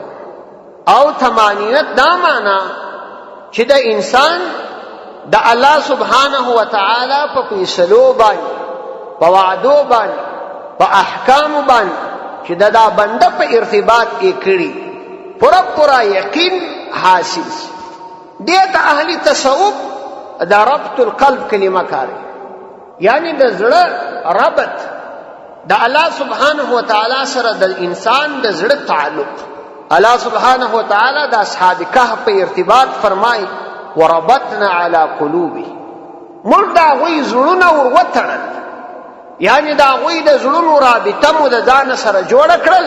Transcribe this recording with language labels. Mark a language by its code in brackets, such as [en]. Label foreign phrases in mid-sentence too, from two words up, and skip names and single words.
[ps] او طمانینت دا معنا چې د انسان د [ar] الله سبحانه و تعالی [ps] په فیصلو باندې، په وعدو باندې، په احکامو باندې چې دا بنده په ارتباط کې کړي پورا یقین حاصل شي. دې ته اهل تصوف دا [ar] ربط القلب [ps] کلمه کاری، یعنی د زړه ربط د [ar] الله سبحانه و تعالی [ps] سره د انسان د زړه تعلق. [ar] الله سبحانه و تعالی [ps] د اصحاب کهف په ارتباط فرمای [ar] وربطنا علی قلوبهم، [ps] موږ د هغوی زړونه ور وتړل، یعنی د هغوی د زړونو رابطه مو د ځان سره جوړه کړل.